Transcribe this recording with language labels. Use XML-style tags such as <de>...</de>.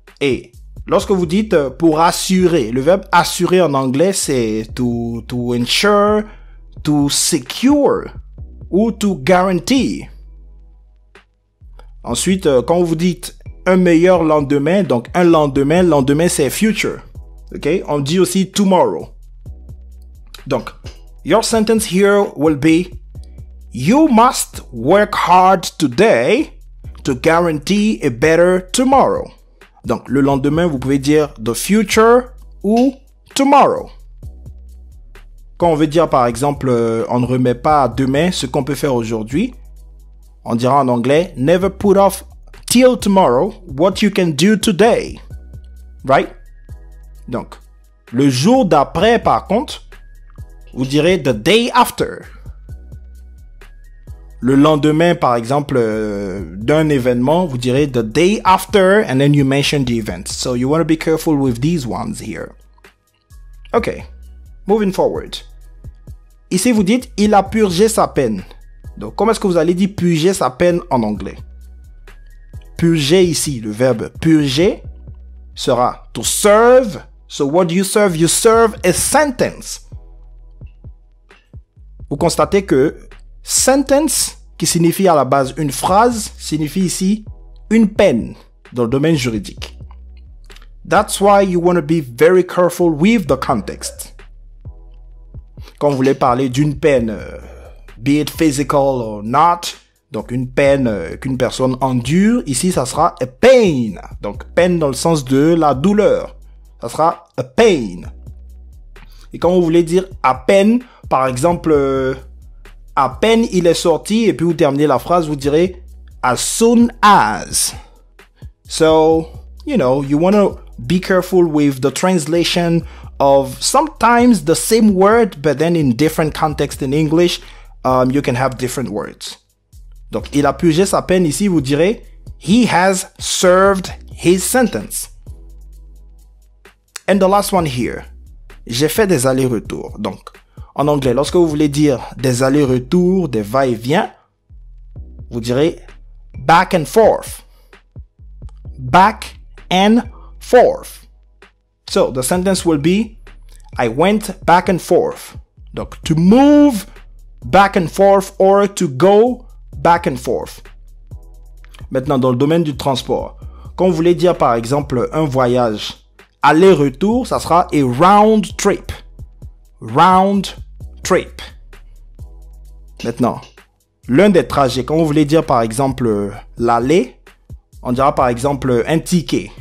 <fr>Et lorsque vous dites pour assurer, le verbe assurer en anglais, c'est</fr> <en>to ensure, to secure</en> <fr>ou</fr> <en>to guarantee.</en> <fr>Ensuite, quand vous dites un meilleur lendemain, donc un lendemain, lendemain c'est future. OK? On dit aussi tomorrow.</fr> <en>Donc, your sentence here will be you must work hard today to guarantee a better tomorrow.</en> <fr>Donc, le lendemain, vous pouvez dire</fr> <en>the future</en> <fr>ou tomorrow. Quand on veut dire, par exemple, on ne remet pas à demain ce qu'on peut faire aujourd'hui, on dira en anglais,</fr> <en>never put off till tomorrow what you can do today. Right?</en> <fr>Donc, le jour d'après, par contre, vous direz</fr> <en>the day after.</en> <fr>Le lendemain, par exemple, d'un événement, vous direz</fr> <en>the day after, and then you mention the event. So you want to be careful with these ones here. Okay, moving forward.</en> <fr>Ici, vous dites, il a purgé sa peine. Donc, comment est-ce que vous allez dire purger sa peine en anglais? Purger ici, le verbe purger sera to serve.</fr> <en>So what do you serve? You serve a sentence.</en> <fr>Vous constatez que sentence, qui signifie à la base une phrase, signifie ici une peine dans le domaine juridique.</fr> <en>That's why you want to be very careful with the context.</en> <fr>Quand vous voulez parler d'une peine,</fr> <en>be it physical or not,</en> <fr>Donc, une peine qu'une personne endure, ici, ça sera</fr> <en>a pain.</en> <fr>Donc, peine dans le sens de la douleur. Ça sera</fr> <en>a pain.</en> <fr>Et quand vous voulez dire à peine, par exemple, à peine il est sorti, et puis vous terminez la phrase, vous direz</fr> <en>as soon as. So, you know, you want to be careful with the translation of sometimes the same word, but then in different context in English, you can have different words.</en> <fr>Donc, il a purgé sa peine ici, vous direz</fr> <en>he has served his sentence. And the last one here.</en> <fr>J'ai fait des allers-retours. Donc, en anglais, lorsque vous voulez dire des allers-retours, des va-et-vient, vous direz</fr> <en>back and forth. Back and forth. So, the sentence will be I went back and forth. Donc, to move back and forth or to go back and forth.</en> <fr>Maintenant, dans le domaine du transport, quand vous voulez dire par exemple un voyage aller-retour, ça sera</fr> <en>a round trip. Round trip.</en> <fr>Maintenant, l'un des trajets, quand vous voulez dire par exemple l'aller, on dira par exemple un ticket.</fr>